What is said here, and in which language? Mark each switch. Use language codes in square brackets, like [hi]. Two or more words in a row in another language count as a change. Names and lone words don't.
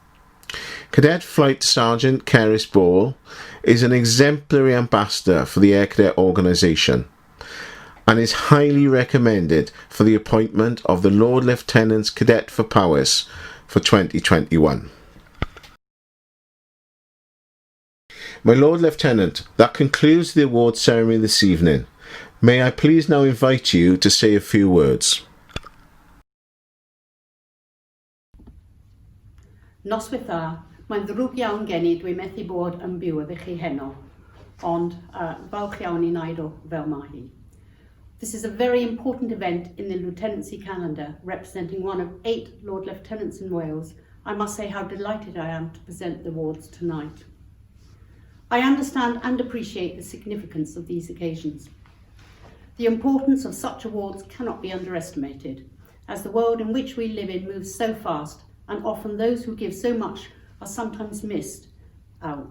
[en] Cadet Flight Sergeant Cerys Ball is an exemplary ambassador for the Air Cadet organisation and is highly recommended for the appointment of the Lord Lieutenant's Cadet for Powys for 2021. My Lord Lieutenant, that concludes the award ceremony this evening. May I please now invite you to say a few words. [cy] Noswaith dda, mae'n ddrwg iawn gen I dwi'n methu bod yn byw efo chi heno, ond falch iawn I wneud o fel mae hi. [en] This is a very important event in the Lieutenancy calendar, representing one of 8 Lord Lieutenants in Wales. I must say how delighted I am to present the awards tonight. I understand and appreciate the significance of these occasions. The importance of such awards cannot be underestimated, as the world in which we live in moves so fast, and often those who give so much are sometimes missed out.